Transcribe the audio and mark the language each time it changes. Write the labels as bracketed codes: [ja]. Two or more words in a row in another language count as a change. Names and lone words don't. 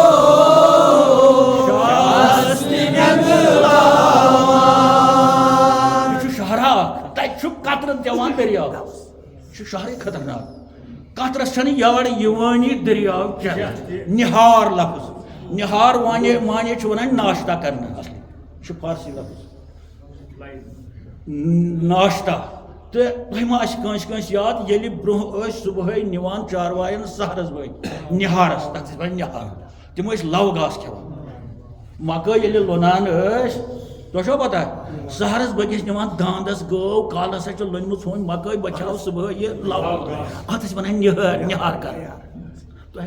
[ks] شاہس نگلاوان یہ چھُ شہرا تتہِ چھُ قطرٕ دِوان دٔریاو یہ چھُ شہرٕے خطرناک قطرس چھنہٕ یورٕ یِوٲنی دٔریاو چٮ۪تھ نِہار لفظ نِہار مانے چھُ ونان [ur] ناشتہ کرنا [ks] یہ چھُ فارسی لفظ ناشتہ تہٕ تۄہہِ ما آسہِ کٲنٛسہِ کٲنٛسہِ یاد ییٚلہِ برونٛہہ ٲسۍ صُبحٲے نِوان چاروایَن سحرس بٲگۍ نِہارس تتھ ٲسۍ ونان نِہار تِم ٲسۍ لو گاسہٕ کھٮ۪وان مکٲے ییٚلہِ لونان ٲسۍ تۄہہِ چھوا پتہ سحرس بٲگِس نِوان داندس گٲو کالہٕ ہسا چھِ لٔنمٕژ ہُنٛد مکٲے بچاو صُبحٲے یہِ لو اتھ ٲسۍ ونان نِہار کران تۄہہِ